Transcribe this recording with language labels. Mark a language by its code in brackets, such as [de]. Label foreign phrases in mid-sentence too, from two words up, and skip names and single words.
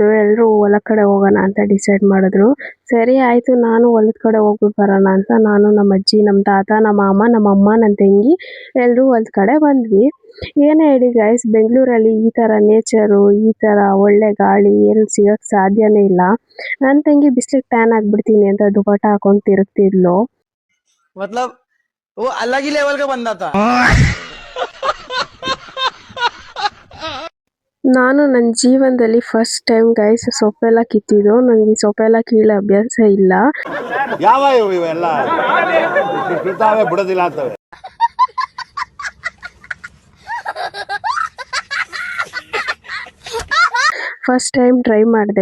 [kn] ಎಲ್ಲರೂ ಹೊಲದ ಕಡೆ ಹೋಗೋಣ ಅಂತ ಡಿಸೈಡ್ ಮಾಡಿದ್ರು. ಸರಿ ಆಯಿತು, ನಾನು ಹೊಲದ ಕಡೆ ಹೋಗ್ಬಿಟ್ಟು ಬರೋಣ ಅಂತ ನಾನು, ನಮ್ಮ ಅಜ್ಜಿ, ನಮ್ಮ ತಾತ, ನಮ್ಮ ಮಾಮ, ನಮ್ಮ ಅಮ್ಮ, ನನ್ನ ತಂಗಿ ಎಲ್ಲರೂ ಹೊಲದ ಕಡೆ ಬಂದ್ವಿ. ಏನೇ ಹೇಳಿ ಗೈಸ್, ಬೆಂಗಳೂರಲ್ಲಿ ಈ ಥರ ನೇಚರು, ಈ ಥರ ಒಳ್ಳೆ ಗಾಳಿ ಏನು ಸಿಗೋಕ್ಕೆ ಸಾಧ್ಯನೇ ಇಲ್ಲ. ನನ್ನ ತಂಗಿ ಬಿಸಿಲಿಗೆ ಟ್ಯಾನ್ ಆಗ್ಬಿಡ್ತೀನಿ ಅಂತ ದುಪಟ ಹಾಕೊಂಡು ತಿರುಗ್ತಿದ್ಲು. [hi] मतलब वो अलग ही लेवल का बंदा था. [kn] ನಾನು ನನ್ನ ಜೀವನದಲ್ಲಿ [en] first time [kn] ಗೈಸ್ ಸೊಪ್ಪೆಲ್ಲ ಕಿತ್ತಿದ್ದು. ನನಗೆ ಈ ಸೊಪ್ಪೆಲ್ಲ ಕೀಳೋ ಅಭ್ಯಾಸ ಇಲ್ಲ. ಇವೆಲ್ಲ ಬಿಡೋದಿಲ್ಲ ಅಂತವೆ. [en] first time try [kn] ಮಾಡಿದೆ.